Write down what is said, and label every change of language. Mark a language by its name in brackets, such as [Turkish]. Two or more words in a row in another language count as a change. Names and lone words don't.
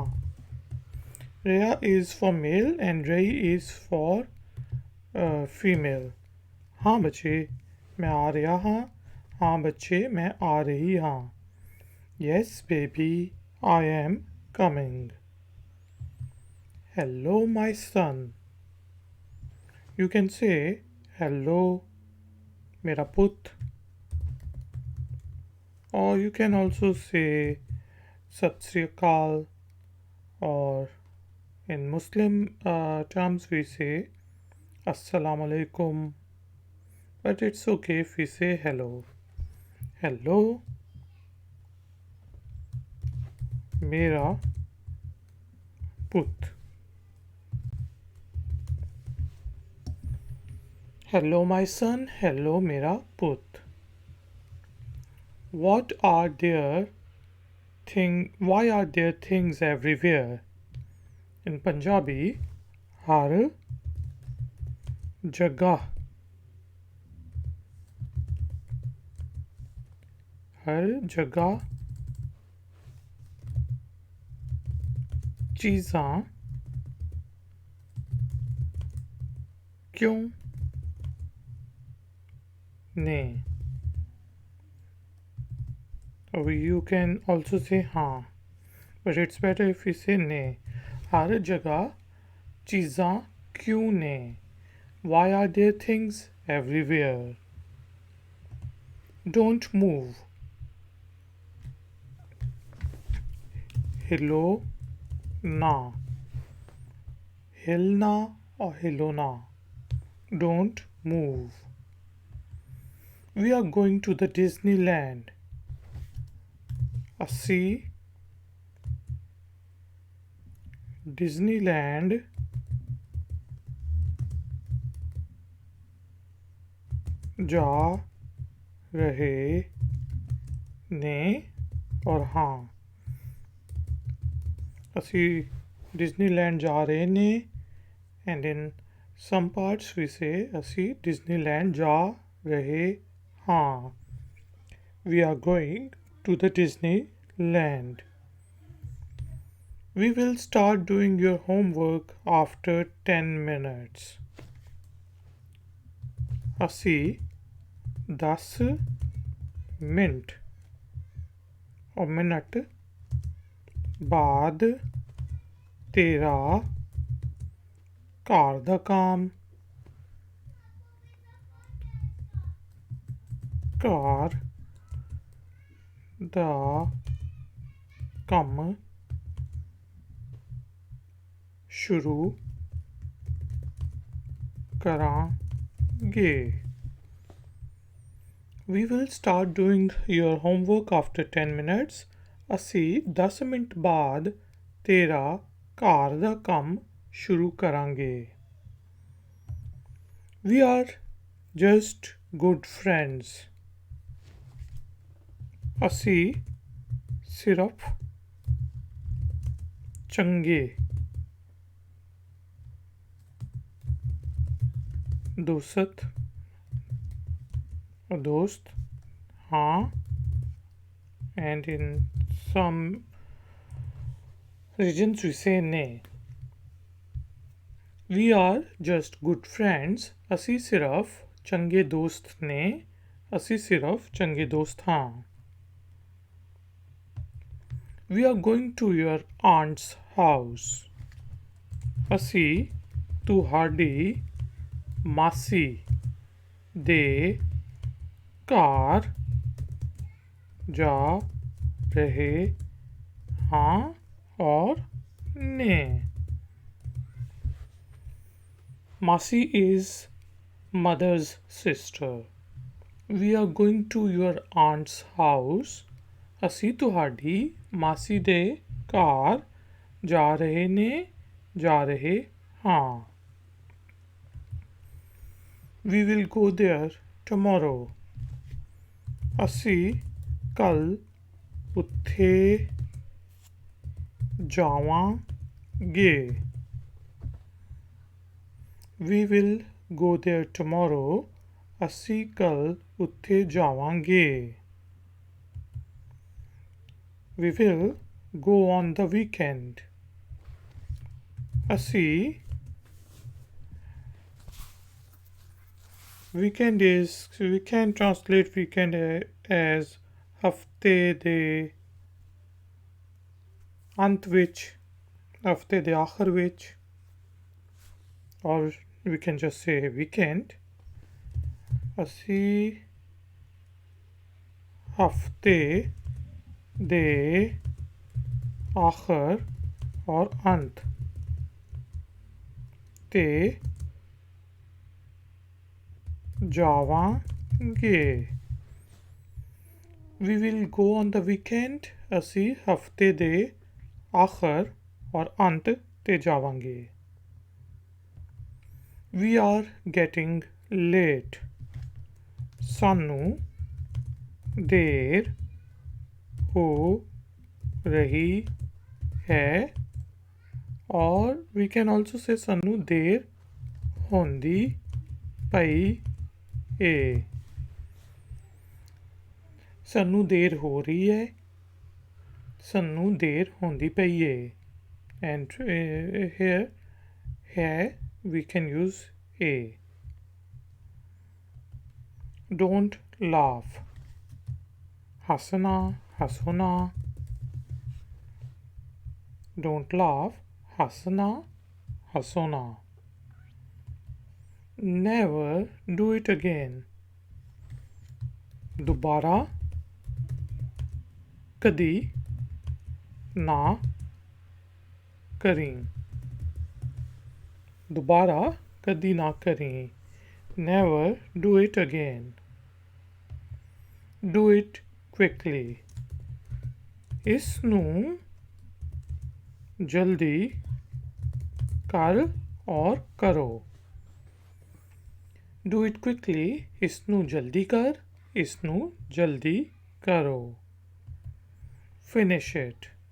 [English] Rhea is for male and Ray is for female. [Punjabi] ਹਾਂ ਬੱਚੇ ਮੈਂ ਆ ਰਿਹਾ ਹਾਂ. ਹਾਂ ਬੱਚੇ ਮੈਂ ਆ ਰਹੀ ਹਾਂ. [English] Yes baby, I am coming. Hello my son. You can say hello [Punjabi] ਮੇਰਾ ਪੁੱਤ. [English] Or you can also say [Punjabi] ਸਤ ਸ੍ਰੀ ਅਕਾਲ, [English] or in Muslim terms we say [Arabic] السلام عليكم, [English] but it's okay if we say hello. [Punjabi] Hello ਮੇਰਾ ਪੁੱਤ. [English] Hello my son. [Punjabi] Hello ਮੇਰਾ ਪੁੱਤ. [English] Why are there things everywhere? In Punjabi, [Punjabi] ਹਰ ਜਗ੍ਹਾ. ਹਰ ਜਗ੍ਹਾ ਚੀਜ਼ਾਂ ਕਿਉਂ ਨੇ. [English] Or you can also say हाँ, but it's better if we say ने. [Punjabi] ਹਰ ਜਗ੍ਹਾ ਚੀਜ਼ਾਂ ਕਿਉਂ ਨੇ. [English] Why are there things everywhere? Don't move. [Punjabi] ਹਿੱਲੋ ਨਾ. ਹਿੱਲਣਾ ਔਰ ਹਿੱਲੋਨਾ. [English] Don't move. We are going to the Disneyland. [Punjabi] ਅਸੀਂ Disneyland ਜਾ ਰਹੇ ਨੇ ਔਰ ਹਾਂ. ਅਸੀਂ Disneyland ਜਾ ਰਹੇ ਨੇ, [English] and in some parts we say [Punjabi] ਅਸੀਂ Disneyland ਜਾ ਰਹੇ ਹਾਂ. [English] We are going to the Disneyland. We will start doing your homework after 10 minutes. [Punjabi] ਅਸੀਂ 10 ਮਿੰਟ or ਮਿੰਟ ਬਾਅਦ ਤੇਰਾ ਘਰ ਦਾ ਕੰਮ ਘਰ ਦਾ ਕੰਮ ਸ਼ੁਰੂ ਕਰਾਂਗੇ. [English] We will start doing your homework after 10 minutes. [Punjabi] ਅਸੀਂ 10 ਮਿੰਟ ਬਾਅਦ ਤੇਰਾ ਘਰ ਦਾ ਕੰਮ ਸ਼ੁਰੂ ਕਰਾਂਗੇ. [English] We are just good friends. [Punjabi] ਅਸੀਂ ਸਿਰਫ ਚੰਗੇ ਦੋਸਤ ਹਾਂ, [English] and in some regions we say ne. We are just good friends. [Punjabi] ਅਸੀਂ ਸਿਰਫ ਚੰਗੇ ਦੋਸਤ ਨੇ. ਅਸੀਂ ਸਿਰਫ ਚੰਗੇ ਦੋਸਤ ਹਾਂ. [English] We are going to your aunt's house. [Punjabi] ਅਸੀਂ ਤੁਹਾਡੀ ਮਾਸੀ ਦੇ ਘਰ ਜਾ ਰਹੇ ਹਾਂ ਔਰ ਨੇ. [English] ਮਾਸੀ is mother's sister. We are going to your aunt's house. [Punjabi] ਅਸੀਂ ਤੁਹਾਡੀ ਮਾਸੀ ਦੇ ਘਰ ਜਾ ਰਹੇ ਹਾਂ. [English] We will go there tomorrow. [Punjabi] ਅਸੀਂ ਕੱਲ੍ਹ ਉੱਥੇ ਜਾਵਾਂਗੇ. [English] We will go there tomorrow. [Punjabi] ਅਸੀਂ ਕੱਲ੍ਹ ਉੱਥੇ ਜਾਵਾਂਗੇ. [English] We will go on the weekend. ਅਸੀਂ weekend is, we can translate weekend as [Punjabi] ਹਫਤੇ ਦੇ ਅੰਤ ਵਿੱਚ, ਹਫਤੇ ਦੇ ਆਖਰ ਵਿੱਚ, [English] or we can just say weekend. [Punjabi] ਅਸੀਂ ਹਫਤੇ ਦੇ ਆਖਰ ਔਰ ਅੰਤ ਤੇ ਜਾਵਾਂਗੇ. [English] We will go on the weekend. [Punjabi] ਅਸੀਂ ਹਫਤੇ ਦੇ ਆਖਰ ਔਰ ਅੰਤ ਤੇ ਜਾਵਾਂਗੇ. [English] We are getting late. [Punjabi] ਸਾਨੂੰ ਦੇਰ ਹੋ ਰਹੀ ਹੈ. [English] or we can also say [Punjabi] ਸਾਨੂੰ ਦੇਰ ਹੁੰਦੀ ਪਈ ਏ. ਸਾਨੂੰ ਦੇਰ ਹੋ ਰਹੀ ਹੈ. ਸਾਨੂੰ ਦੇਰ ਹੁੰਦੀ ਪਈ ਏ. [English] and here we can use a. Don't laugh. [Punjabi] ਹੱਸਣਾ ਹੱਸਣਾ. [English] Don't laugh. [Punjabi] ਹੱਸਣਾ ਹੱਸਣਾ. [English] Never do it again. [Punjabi] ਦੁਬਾਰਾ ਕਦੀ ਨਾ ਕਰੀਂ. ਦੁਬਾਰਾ ਕਦੀ ਨਾ ਕਰੀਂ. [English] Never do it again. Do it quickly. [Punjabi] ਇਸ ਨੂੰ ਜਲਦੀ ਕਰ ਔਰ ਕਰੋ. [English] Do it quickly. [Punjabi] ਇਸ ਨੂੰ ਜਲਦੀ ਕਰ. ਇਸ ਨੂੰ ਜਲਦੀ ਕਰੋ. [English] Finish it.